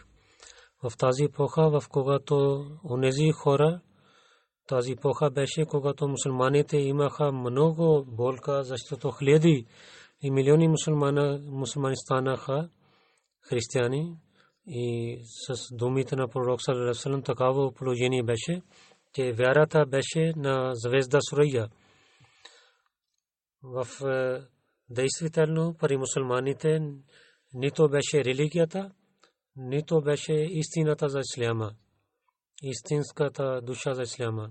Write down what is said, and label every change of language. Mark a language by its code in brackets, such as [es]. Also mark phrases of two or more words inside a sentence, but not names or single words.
[bg] В тази епоха, в когато онези хора, тази епоха беше, когато мусулманите имаха много болка, защото хиляди и милиони мусулмани станаха християни. И с думите на пророк [ar] صلى الله عليه وسلم [bg] такава положение беше, че вярата беше на звезда Сурая. В действително при мусулманите нито беше религията, нито беше истината за исляма, истинската душа за исляма.